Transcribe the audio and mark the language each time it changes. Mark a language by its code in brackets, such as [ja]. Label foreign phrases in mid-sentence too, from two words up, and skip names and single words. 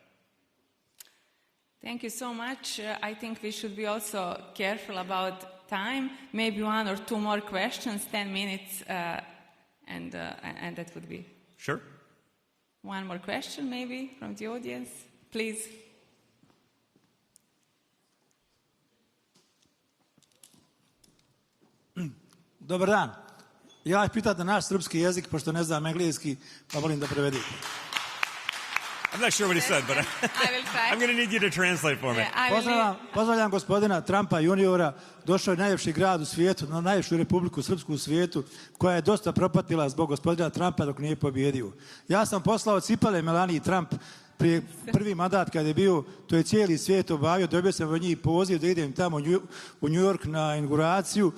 [en] Thank you so much. I think we should be also careful about time. Maybe one or two more questions, 10 minutes, and that would be. Sure. One more question, maybe, from the audience. Please. [sr] Dobar dan. Ja ću pitati naš srpski jezik, pošto ne znam engleski, pa molim da prevedite. [en] I'm not sure what he said, but I'm going to need you to translate for me. [sr] Pozdravljam gospodina Trumpa juniora. Došao je najljepši grad u svijetu, na najljepšu republiku srpsku u svijetu, koja je dosta propatila zbog gospodina Trumpa dok nije pobjedio. Ja sam poslao cipele Melaniji Trump prije prvi mandat kad je bio, to je cijeli svijet obavio, dobio sam od njih poziv da idem tamo u New York na inauguraciju.